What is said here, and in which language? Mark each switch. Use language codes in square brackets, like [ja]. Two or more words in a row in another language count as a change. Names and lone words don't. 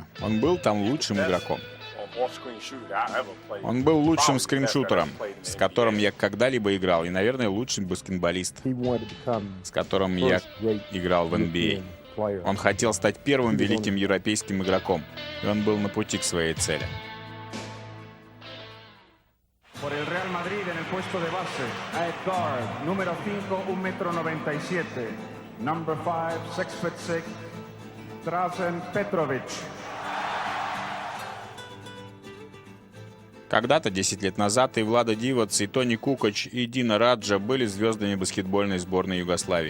[ru] Он был там лучшим игроком. Он был лучшим скриншутером, с которым я когда-либо играл, и, наверное, лучшим баскетболистом, с которым я играл в NBA. Он хотел стать первым великим европейским игроком, и он был на пути к своей цели. [es] Por el Real Madrid en el puesto de base, [en] at guard, número 5, 1,97 m. Number 5, 6'6", Дражен Петрович. [ru] Когда-то, 10 лет назад, и Влада Дивац, и Тони Кукач, и Дина Раджа были звездами баскетбольной сборной Югославии.